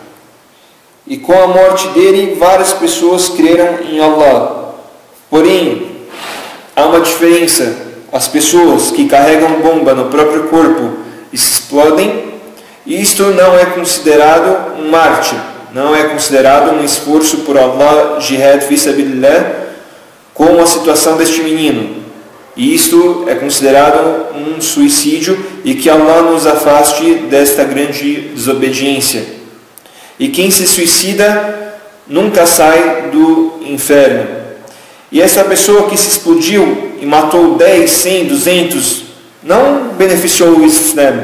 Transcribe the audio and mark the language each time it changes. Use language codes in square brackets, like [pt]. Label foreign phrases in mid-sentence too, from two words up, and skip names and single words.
[pt] E com a morte dele, várias pessoas creram em Allah. Porém, há uma diferença. As pessoas que carregam bomba no próprio corpo e se explodem, isto não é considerado um mártir, não é considerado um esforço por Allah, [ar] جهاد في سبيل الله, [pt] como a situação deste menino. E isto é considerado um suicídio e que Allah nos afaste desta grande desobediência. E quem se suicida nunca sai do inferno. E essa pessoa que se explodiu e matou 10, 100, 200, não beneficiou o Islã.